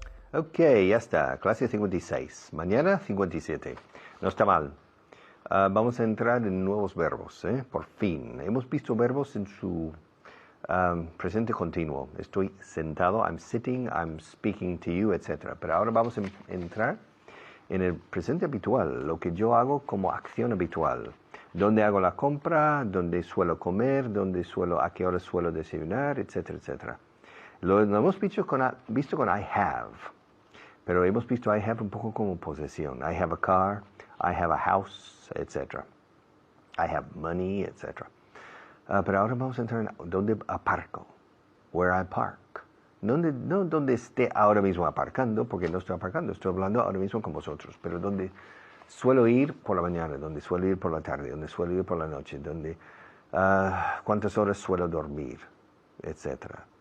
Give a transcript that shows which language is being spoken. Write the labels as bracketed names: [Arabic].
[Spanish] Ok, ya está. Clase 56. Mañana 57. No está mal. Vamos a entrar en nuevos verbos, por fin. Hemos visto verbos en su presente continuo. Estoy sentado, [English] I'm sitting, I'm speaking to you, [Spanish] etc. Pero ahora vamos a entrar en el presente habitual, lo que yo hago como acción habitual. Dónde hago la compra, dónde suelo comer, a qué hora suelo desayunar, etcétera, etcétera. Lo hemos visto con I have, pero hemos visto I have un poco como posesión. [English] I have a car, I have a house, etc. I have money, etc. [Spanish] Pero ahora vamos a entrar en dónde aparco, [English] where I park. [Spanish] No donde esté ahora mismo aparcando, porque no estoy aparcando, estoy hablando ahora mismo con vosotros, pero donde suelo ir por la mañana, donde suelo ir por la tarde, donde suelo ir por la noche, donde cuántas horas suelo dormir, etc.